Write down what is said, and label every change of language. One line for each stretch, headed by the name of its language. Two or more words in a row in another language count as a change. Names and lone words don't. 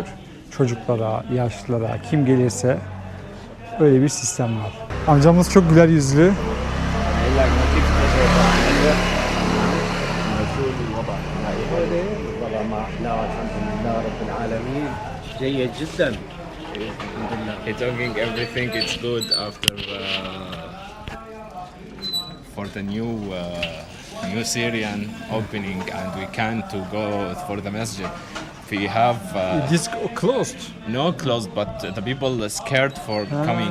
Turkish: Çocuklara, yaşlılara, kim gelirse öyle bir sistem var. Amcamız çok güler yüzlü.
Arabic: جيد جدا.
English: He's talking everything it's good after for the new Syrian opening and we can't to go for the masjid. We have It is closed. no closed, but the people are scared for coming.